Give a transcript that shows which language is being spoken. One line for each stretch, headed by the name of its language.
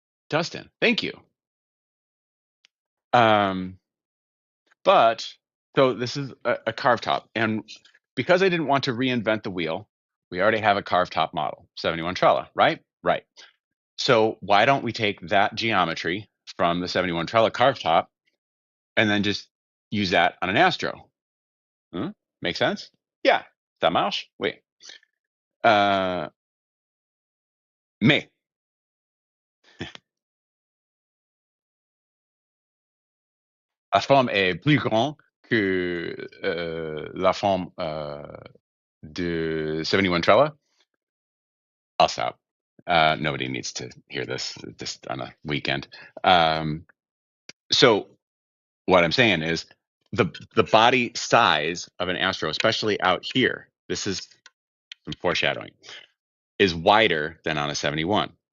English: Dustin, thank you. Um, but so this is a carved top, and because I didn't want to reinvent the wheel, we already have a carved top model, 71 Trella, right? Right. So why don't we take that geometry from the 71 Trella carved top and then just use that on an Astro? Hmm? Make sense? Yeah.
French: Ça marche? Oui. Mais la forme est plus grande que la forme de 71 Trella.
English: I'll stop. Nobody needs to hear this just on a weekend. So what I'm saying is the body size of an Astro, especially out here, this is some foreshadowing, is wider than on a 71.